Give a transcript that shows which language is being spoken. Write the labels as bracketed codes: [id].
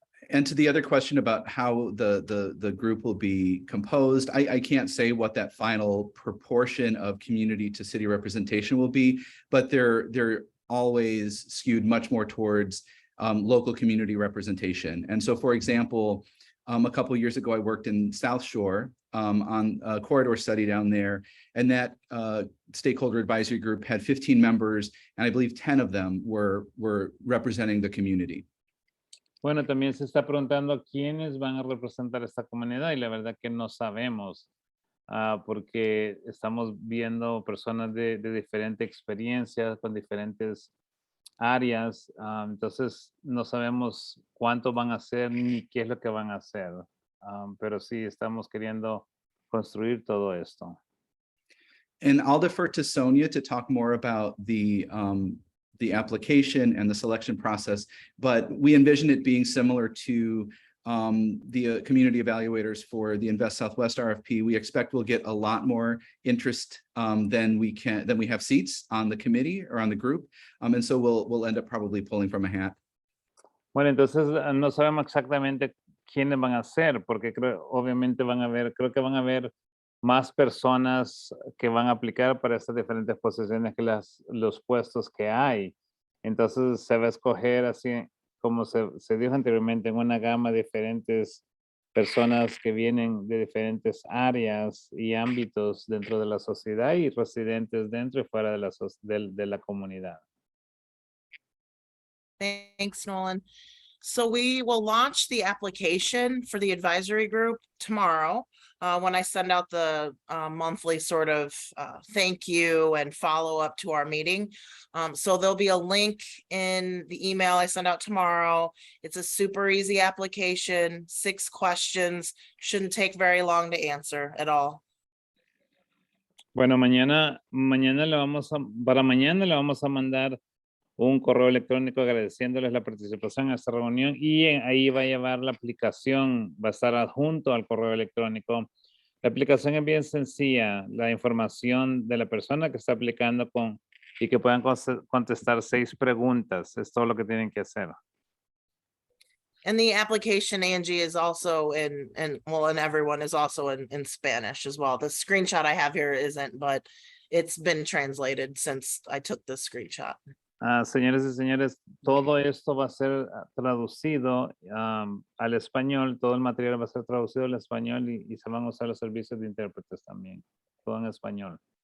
[en] And to the other question about how the group will be composed, I can't say what that final proportion of community to city representation will be, but they're always skewed much more towards local community representation. And so, for example, a couple of years ago, I worked in South Shore on a corridor study down there, and that stakeholder advisory group had 15 members, and I believe 10 of them were representing the community. [es] Bueno, también se está preguntando quiénes van a representar esta comunidad, y la verdad que no sabemos, porque estamos viendo personas de diferentes experiencias, con diferentes áreas, entonces no sabemos cuánto van a hacer ni qué es lo que van a hacer, pero sí estamos queriendo construir todo esto. [en] And I'll defer to Sonia to talk more about the application and the selection process, but we envision it being similar to the community evaluators for the Invest Southwest RFP. We expect we'll get a lot more interest than we have seats on the committee or on the group, and so we'll end up probably pulling from a hat. [es] Bueno, entonces no sabemos exactamente quiénes van a ser, porque obviamente creo que van a haber más personas que van a aplicar para estas diferentes posiciones que los puestos que hay. Entonces se va a escoger así, como se dijo anteriormente, en una gama de diferentes personas que vienen de diferentes áreas y ámbitos dentro de la sociedad y residentes dentro y fuera de la comunidad. [en] Thanks, Nolan. So we will launch the application for the advisory group tomorrow when I send out the monthly sort of thank you and follow up to our meeting. So there'll be a link in the email I send out tomorrow. It's a super easy application, 6 questions, shouldn't take very long to answer at all. [es] Bueno, para mañana le vamos a mandar un correo electrónico agradeciéndoles la participación en esta reunión, y ahí va a llevar la aplicación, va a estar adjunto al correo electrónico. La aplicación es bien sencilla, la información de la persona que está aplicando y que puedan contestar 6 preguntas, es todo lo que tienen que hacer. [en] And the application, Angie, is also and everyone is also in Spanish as well. The screenshot I have here isn't, but it's been translated since I took the screenshot. [es] Señores y señores, todo esto va a ser traducido al español, todo el material va a ser traducido al español y se van a usar los servicios de intérpretes también, todo en español.